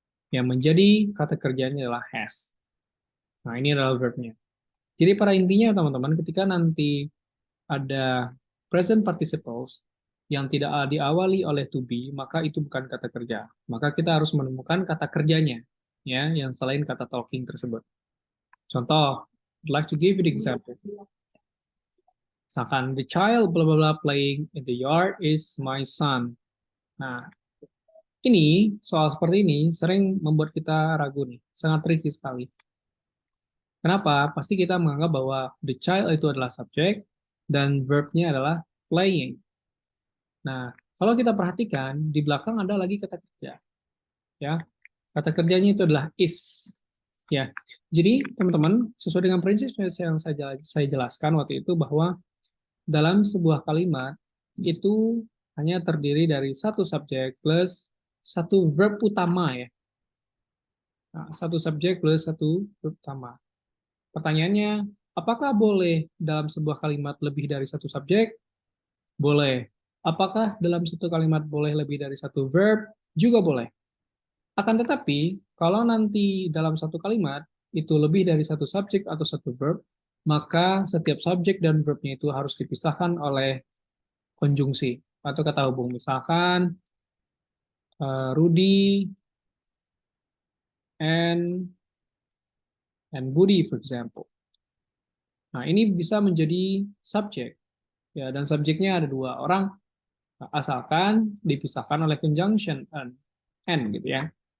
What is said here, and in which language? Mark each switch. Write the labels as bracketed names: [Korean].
[Indonesian] Yang menjadi kata kerjanya adalah has. Nah, ini adalah verbnya. Jadi pada intinya teman-teman, ketika nanti ada present participles yang tidak diawali oleh to be, maka itu bukan kata kerja. Maka kita harus menemukan kata kerjanya, ya, yang selain kata talking tersebut. [English] Contoh, I'd like to give you an example. Misalkan, the child blah blah blah playing in the yard is my son. [Indonesian] Nah, ini soal seperti ini sering membuat kita ragu nih, sangat tricky sekali. Kenapa? Pasti kita menganggap bahwa the child itu adalah subjek dan verbnya adalah playing. Nah, kalau kita perhatikan di belakang ada lagi kata kerja, ya. Kata kerjanya itu adalah is, ya. Jadi teman-teman sesuai dengan prinsip yang saya jelaskan waktu itu bahwa dalam sebuah kalimat itu hanya terdiri dari satu subjek plus satu verb utama ya. Nah, satu subjek plus satu verb utama. Pertanyaannya, apakah boleh dalam sebuah kalimat lebih dari satu subjek? Boleh. Apakah dalam satu kalimat boleh lebih dari satu verb? Juga boleh. Akan tetapi, kalau nanti dalam satu kalimat itu lebih dari satu subjek atau satu verb, maka setiap subjek dan verbnya itu harus dipisahkan oleh konjungsi atau kata hubung. [English] Misalkan, Rudy and Budi, for example. [Indonesian] Nah, ini bisa menjadi subjek. Ya, dan subjeknya ada dua orang, asalkan dipisahkan oleh conjunction and gitu ya.